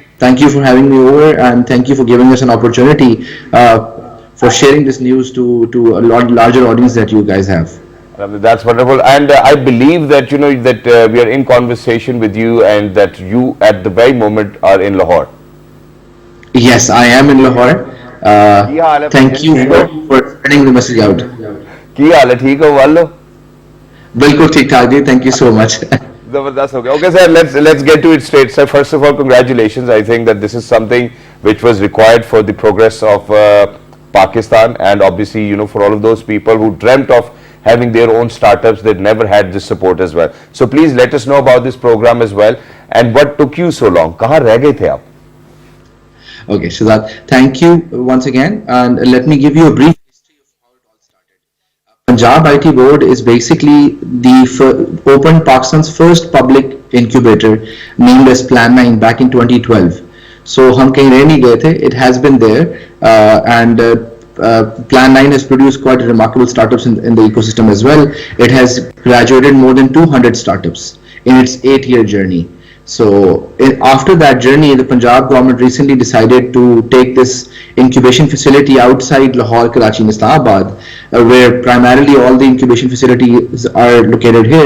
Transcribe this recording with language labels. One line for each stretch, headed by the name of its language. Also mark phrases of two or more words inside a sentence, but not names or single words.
English: Thank you for having me over, and thank you for giving us an opportunity for sharing this news to a lot larger audience that you guys have. That's wonderful, and I believe that we are in conversation with you, and that you at the very moment are in Lahore. Yes, I am in Lahore.
Punjabi: ਕੀ ਹਾਲ ਹੈ
English: Thank you for sending the message out.
Punjabi: ਕੀ ਹਾਲ ਹੈ ਠੀਕ ਹੋ ਵਾਲੋ
Urdu: بالکل ٹھیک ٹھاک جی.
English: Thank you so much.
Urdu: زبردست ہو گیا.
English: Okay, sir, let's get to it straight. Sir, first of all, congratulations. I think that this is something which was required for the progress of Pakistan, and obviously, for all of those people who dreamt of having their own startups, they never had this support as well. So please let us know about this program as well, and what took you so long.
Urdu: کہاں رہ گئے تھے آپ?
English: Okay, Shazad, thank you once again, and let me give you a brief history of how it all started. Punjab IT Board is basically opened Pakistan's first public incubator named as Plan 9 back in 2012.
Urdu: So ہم کہیں رہ نہیں گئے تھے.
English: It has been there, and Plan 9 has produced quite remarkable startups in the ecosystem as well. It has graduated more than 200 startups in its 8-year journey. So after that journey, the Punjab government recently decided to take this incubation facility outside Lahore, Karachi and Islamabad, where primarily all the incubation facilities are located here.